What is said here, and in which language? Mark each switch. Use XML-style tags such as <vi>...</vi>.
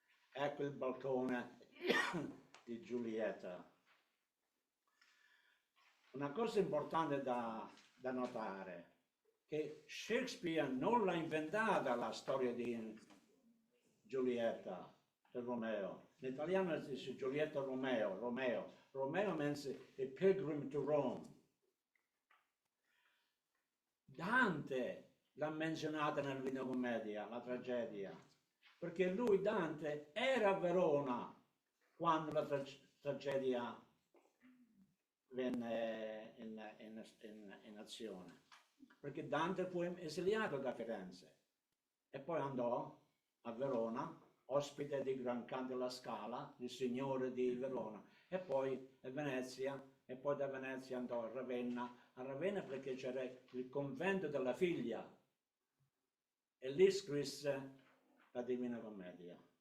<it>Ecco il balcone di Giulietta. Una cosa importante da notare che Shakespeare non l'ha inventata la storia di Giulietta e Romeo. In italiano si dice Giulietta Romeo.</it> <en>Romeo means a pilgrim to Rome.</en> <it>Dante l'ha menzionata nel Divina Commedia, la tragedia, perché lui, Dante, era a Verona quando la tragedia venne in azione, perché Dante fu esiliato da Firenze e poi andò a Verona, ospite di Grancan della Scala, il signore di Verona, e poi a Venezia, e poi da Venezia andò a Ravenna perché c'era il convento della figlia, e lì scrisse la Divina Commedia.</it>